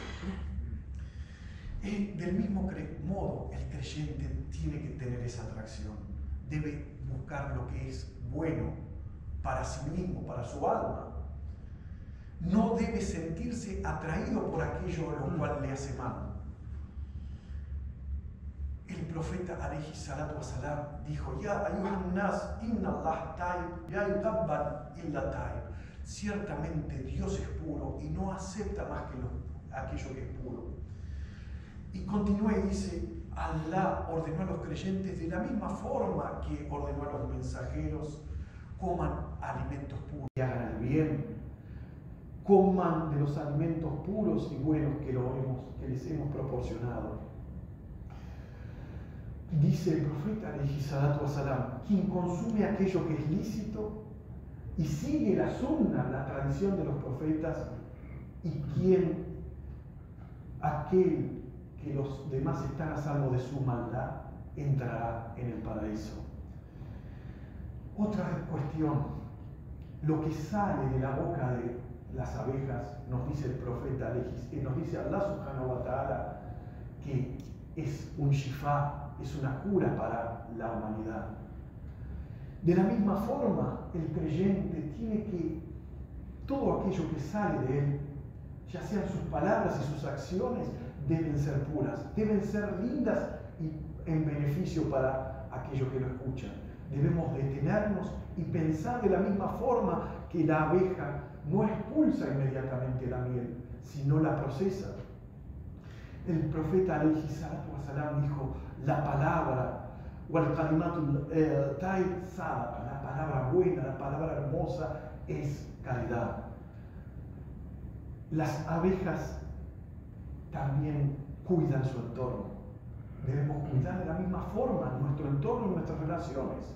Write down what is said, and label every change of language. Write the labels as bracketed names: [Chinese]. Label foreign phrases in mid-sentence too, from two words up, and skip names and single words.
[Spanish] Del mismo modo, el creyente tiene que tener esa atracción. Debe buscar lo que es bueno para sí mismo, para su alma. No debe sentirse atraído por aquello a lo cual le hace mal. El profeta [Arabic] عليه الصلاة والسلام [Spanish] dijo: [Arabic] يا أيها الناس، إن الله طيب، يا يقبل إلا طيب. [Spanish] Ciertamente Dios es puro y no acepta más que aquello que es puro. Y continúa y dice: Allah ordenó a los creyentes de la misma forma que ordenó a los mensajeros: coman alimentos puros y hagan el bien, coman de los alimentos puros y buenos que les hemos proporcionado. Dice el profeta [Arabic] عليه الصلاة والسلام: [Spanish] quien consume aquello que es lícito y sigue la sunna, la tradición de los profetas, y aquel que los demás están a salvo de su maldad, entrará en el paraíso. Otra cuestión, lo que sale de la boca de las abejas, nos dice el profeta, nos dice Allah [Arabic] سبحانه وتعالى, [Spanish] que es un shifá, es una cura para la humanidad. De la misma forma, el creyente tiene que, todo aquello que sale de él, ya sean sus palabras y sus acciones, deben ser puras, deben ser lindas y en beneficio para aquellos que lo escuchan. Debemos detenernos y pensar de la misma forma que la abeja no expulsa inmediatamente la miel, sino la procesa. El profeta [Arabic] عليه الصلاة والسلام [Spanish] dijo, la palabra, la palabra buena, la palabra hermosa es caridad. Las abejas también cuidan su entorno. Debemos cuidar de la misma forma nuestro entorno y nuestras relaciones.